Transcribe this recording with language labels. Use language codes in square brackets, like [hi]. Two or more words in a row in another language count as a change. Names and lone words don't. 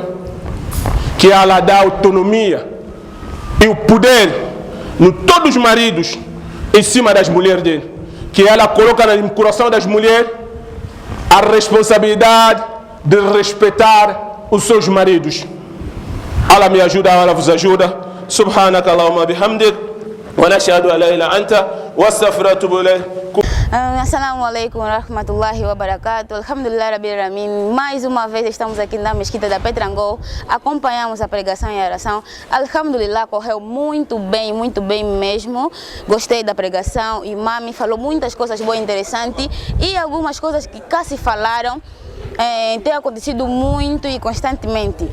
[pt] Que Allah dá autonomia e o poder em todos os maridos em cima das mulheres dele. Que ela coloca no coração das mulheres a responsabilidade de respeitar os seus maridos. Allah me ajuda, Allah vos ajuda. [ar] سبحانك اللهم بحمدك ونشهد أن لا إله أنت وأستغفرك وأتوب إليك. السلام عليكم ورحمة الله وبركاته. الحمد لله رب العالمين. [pt] Mais uma vez estamos aqui na mesquita da Petrangol. Acompanhamos a pregação e a oração. Alhamdulillah, correu muito bem mesmo. Gostei da pregação. O imam falou muitas coisas boas e interessantes. E algumas coisas que cá se falaram tem acontecido muito e constantemente.